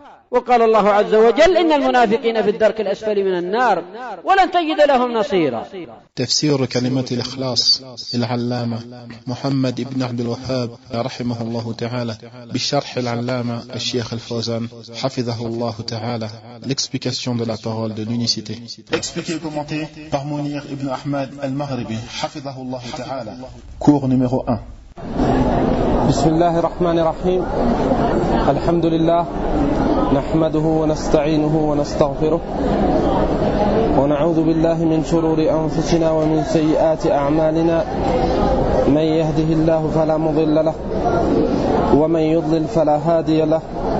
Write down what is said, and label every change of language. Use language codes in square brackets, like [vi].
[ar] وقال الله عز وجل إن المنافقين في الدرك الأسفل من النار ولن تجد لهم نصيرا. تفسير كلمة الإخلاص للعلامة محمد بن عبد الوهاب رحمه الله تعالى بشرح العلامة الشيخ الفوزان حفظه الله تعالى. [fr] L'explication de la parole de l'unicité. Expliqué et commenté par Mounir ibn Ahmad al-Maghribi [ar] حفظه الله تعالى. [fr] Cours numéro 1. [ar] بسم الله الرحمن الرحيم. الحمد لله نحمده ونستعينه ونستغفره ونعوذ بالله من شرور أنفسنا ومن سيئات أعمالنا. من يهده الله فلا مضل له ومن يضلل فلا هادي له.